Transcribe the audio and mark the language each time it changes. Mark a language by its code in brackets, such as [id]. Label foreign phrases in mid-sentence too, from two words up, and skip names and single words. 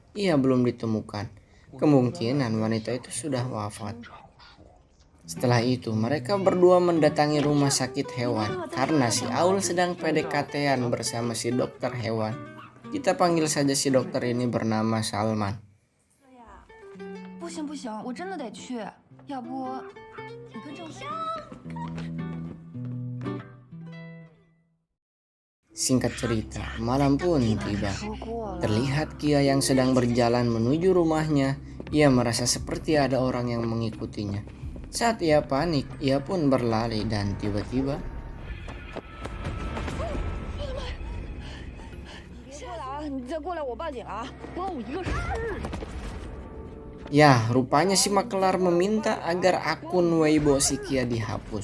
[id] ia belum ditemukan. Kemungkinan wanita itu sudah wafat. Setelah itu, mereka berdua mendatangi rumah sakit hewan karena si Aul sedang PDKT-an bersama si dokter hewan. Kita panggil saja si dokter ini bernama Salman. [zh] 不行不行，我真的得去，要不你跟郑轩。 [id] Singkat cerita, malam pun tiba. Terlihat Kia yang sedang berjalan menuju rumahnya. Ia merasa seperti ada orang yang mengikutinya. Saat ia panik, ia pun berlari dan tiba-tiba ya, rupanya si Maklar meminta agar akun Weibo si Kia dihapus.